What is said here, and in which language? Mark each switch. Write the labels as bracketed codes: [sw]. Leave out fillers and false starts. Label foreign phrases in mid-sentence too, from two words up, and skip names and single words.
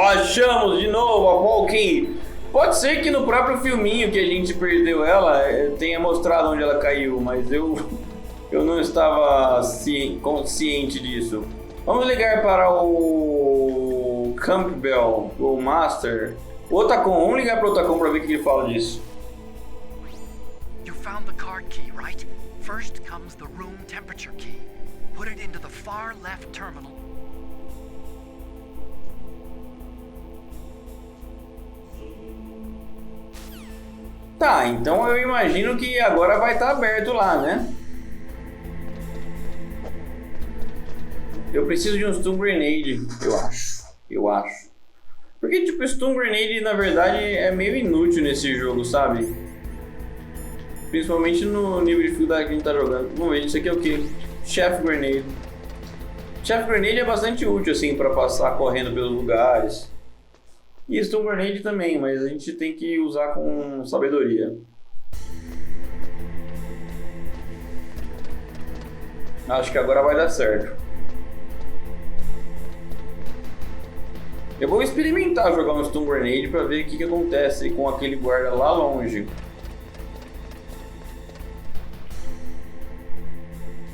[pt] Achamos de novo a Valkyrie. Pode ser que no próprio filminho que a gente perdeu ela tenha mostrado onde ela caiu, mas eu não estava consciente disso. Vamos ligar para o Campbell, o Master. O Otacon, vamos ligar para o Otacon para ver o que ele fala disso. [en] You found the card key, right? First comes the room temperature key. Put it into the far left terminal. [pt] Tá, então eu imagino que agora vai estar aberto lá, né? Eu preciso de um [en] stun grenade, [pt] eu acho. Porque, tipo, [en] stun grenade, [pt] na verdade, é meio inútil nesse jogo, sabe? Principalmente no nível de dificuldade que a gente tá jogando. Vamos ver, isso aqui é o quê? [en] Chef grenade. Chef grenade [pt] é bastante útil, assim, pra passar correndo pelos lugares. E [en] stun grenade [pt] também, mas a gente tem que usar com sabedoria. Acho que agora vai dar certo. Eu vou experimentar jogar um [en] stun grenade [pt] pra ver o que acontece com aquele guarda lá longe.